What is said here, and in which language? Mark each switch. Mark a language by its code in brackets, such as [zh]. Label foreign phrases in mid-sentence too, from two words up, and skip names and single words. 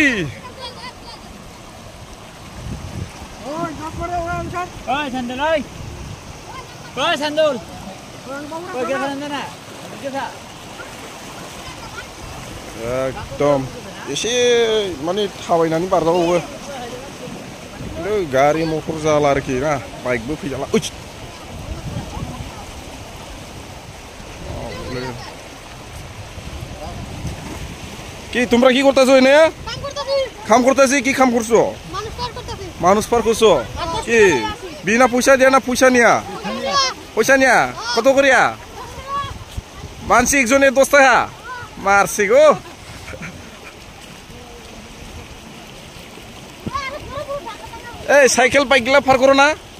[brx] Sandul. एकदम एसे माने थाबायनानै बारजाबावो खिन्थु गारि मटर जाला आरोखि ना बाइकबो फैजाला [bn] কি তোমরা কি করতেছো এনে কাম করতেছি কি কাম করছো মানুষ পার করছো কি বিনা পয়সা দিয়া না পয়সা নিয়া কত করিয়া মানসি একজনে 10 টাকা মারছি গো এই সাইকেল বাইকগুলা পার করো না